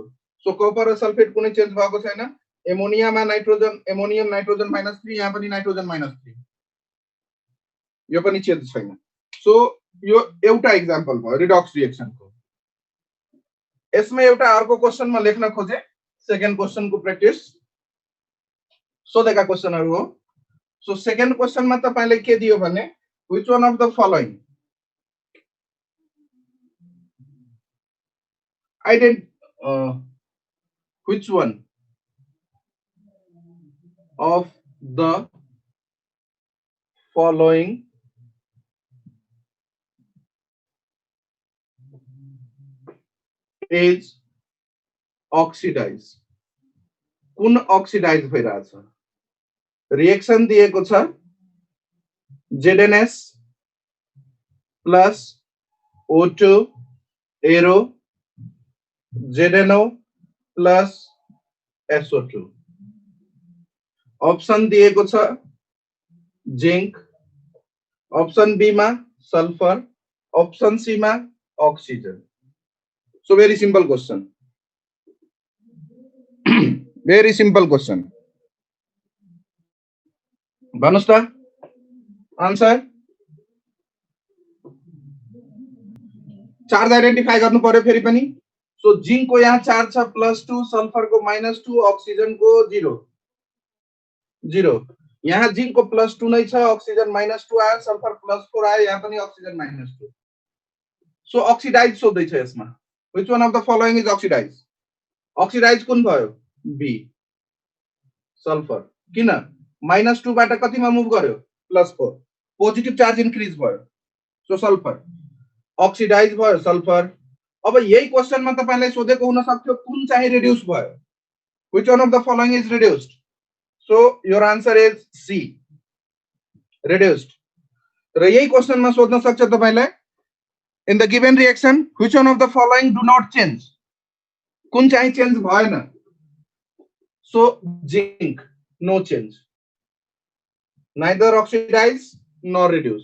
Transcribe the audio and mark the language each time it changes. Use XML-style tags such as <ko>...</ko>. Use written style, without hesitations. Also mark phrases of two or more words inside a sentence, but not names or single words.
<ne>सो कपर र सल्फेट कुनै चेन्ज भएको छैन। एमोनिया मा नाइट्रोजन,</ne> <en>ammonium nitrogen</en> <ne>-3, यहाँ पनि नाइट्रोजन -3, यो पनि चेन्ज छैन। सो यो एउटा एक्जाम्पल भयो</ne> <en>redox reaction</en> <ne>को। यसमा एउटा अर्को क्वेशन म लेख्न खोजे,</ne> <en>second question</en> <ne>को प्र्याक्टिस सोधेका क्वेशनहरु हो।</ne> <en>so second question</en> <ne>मा तपाईले के दियो भने</ne> <en>which one of the following which one of the following is oxidized?</en> <ne>कुन ऑक्सिडाइज भइराछ? रिएक्सन दिएको छ ZnS plus O2 एरो ZnO plus SO2। ऑप्शन दिएको छ जिंक,</ne> <en>option B</en> <ne>मा सल्फर,</ne> <en>option C</en> <ne>मा ऑक्सीजन।</ne> <en>so very simple question, very simple question.</en> <ne>भन्नुस् त आन्सर।</ne> <en>charge identify</en> <ne>गर्नु पर्यो फेरि पनि। सो जिंक को यहाँ चार्ज छ +2, सल्फर को -2, ऑक्सीजन को 0 0। यहाँ जिंक को +2 नै छ, ऑक्सीजन -2 आयो, सल्फर +4 आयो, यहाँ पनि ऑक्सीजन -2।</ne> <en>so oxidise</en> <ne>सोध्दै छ यसमा।</ne> <en>which one of the following is oxidise?</en> <ne>ऑक्सिडाइज कुन भयो? बी सल्फर। किन? -2 बाट कतिमा मुभ गर्यो? +4।</ne> <en>positive charge increase</en> <ne>भयो। सो सल्फर ऑक्सिडाइज भयो सल्फर। अब यही क्वेशनमा तपाईलाई सोधेको हुन सक्थ्यो कुन चाहिँ रिड्युस भयो?</ne> <en>which one of the following is reduced? So your answer is C reduced.</en> <ne>र यही क्वेशनमा सोध्न सक्छ तपाईलाई</ne> <en>in the given reaction which one of the following do not change?</en> <ne>कुन चाहिँ चेन्ज भएन?</ne> <en>so zinc no change, neither oxidise nor reduce.</en>